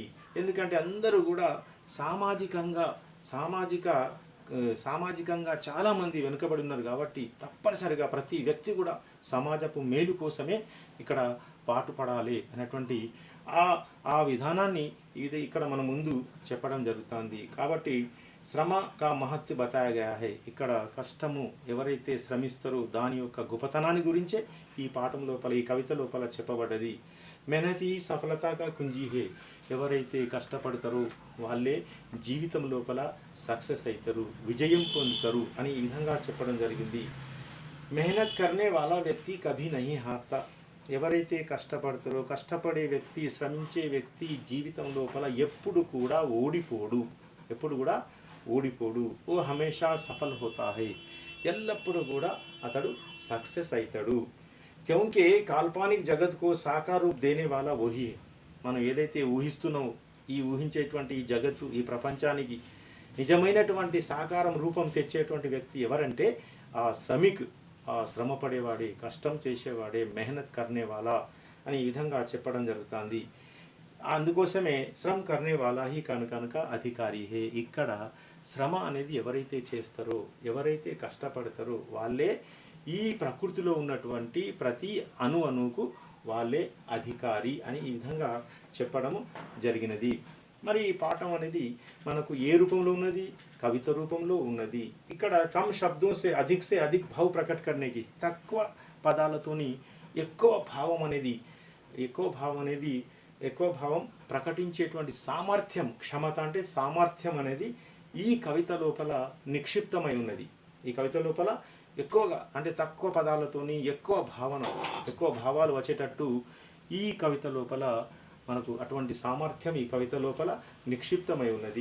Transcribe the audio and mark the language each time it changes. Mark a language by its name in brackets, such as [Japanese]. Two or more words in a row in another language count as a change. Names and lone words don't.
[Telugu] ఎందుకంటే అందరూ కూడా సామాజికంగా చాలామంది వెనుకబడి ఉన్నారు కాబట్టి తప్పనిసరిగా ప్రతి వ్యక్తి కూడా సమాజపు మేలు కోసమే ఇక్కడ పాటుపడాలి అనేటువంటి ఆ విధానాన్ని ఇది ఇక్కడ మన ముందు చెప్పడం జరుగుతుంది. [Hindi] కాబట్టి श्रम का महत्व बताया गया है. [Telugu] ఇక్కడ కష్టము ఎవరైతే శ్రమిస్తారో దాని యొక్క గొప్పతనాన్ని గురించే ఈ పాఠం లోపల, ఈ కవిత లోపల చెప్పబడ్డది. [Hindi] मेहनति सफलतगा कुंजी हे. [Telugu] ఎవరైతే కష్టపడతారో వాళ్ళే జీవితం లోపల సక్సెస్ అవుతారు, విజయం పొందుతారు అని ఈ విధంగా చెప్పడం జరిగింది. [Hindi] मेहनत करने वाला व्यक्ति कभी नहीं हारता. [Telugu] ఎవరైతే కష్టపడతారో, కష్టపడే వ్యక్తి, శ్రమించే వ్యక్తి జీవితం లోపల ఎప్పుడు కూడా ఓడిపోడు. [Hindi] वो हमेशा सफल होता है. [Telugu] ఎల్లప్పుడూ కూడా అతడు సక్సెస్ అవుతాడు. [Hindi] क्योंकि काल्पनिक जगत को साकार रूप देने वाला वही है. [Telugu] మనం ఏదైతే ఊహిస్తున్నామో, ఈ ఊహించేటువంటి ఈ జగత్తు, ఈ ప్రపంచానికి నిజమైనటువంటి సాకారం రూపం తెచ్చేటువంటి వ్యక్తి ఎవరంటే ఆ శ్రమ పడేవాడే, కష్టం చేసేవాడే, [Hindi] मेहनत करनेवाला [Telugu] అని ఈ విధంగా చెప్పడం జరుగుతుంది. [Hindi] అందుకోసమే श्रम करनेवाला ही कनुक अधिकारी हे. [Telugu] ఇక్కడ శ్రమ అనేది ఎవరైతే చేస్తారో, ఎవరైతే కష్టపడతారో వాళ్ళే ఈ ప్రకృతిలో ఉన్నటువంటి ప్రతి అణువుకు వాళ్ళే అధికారి అని ఈ విధంగా చెప్పడము జరిగినది. మరి ఈ పాఠం అనేది మనకు ఏ రూపంలో ఉన్నది? కవిత రూపంలో ఉన్నది. ఇక్కడ [Hindi] कम शब्दं से अधिक भाव प्रकट करने की, [Telugu] తక్కువ పదాలతోని ఎక్కువ భావం ప్రకటించేటువంటి సామర్థ్యం, క్షమత అంటే సామర్థ్యం అనేది ఈ కవిత లోపల నిక్షిప్తమై ఉన్నది. ఈ కవిత లోపల ఎక్కువగా అంటే తక్కువ పదాలతోని ఎక్కువ భావాలు వచ్చేటట్టు ఈ కవిత లోపల మనకు అటువంటి సామర్థ్యం ఈ కవిత లోపల నిక్షిప్తమై ఉన్నది.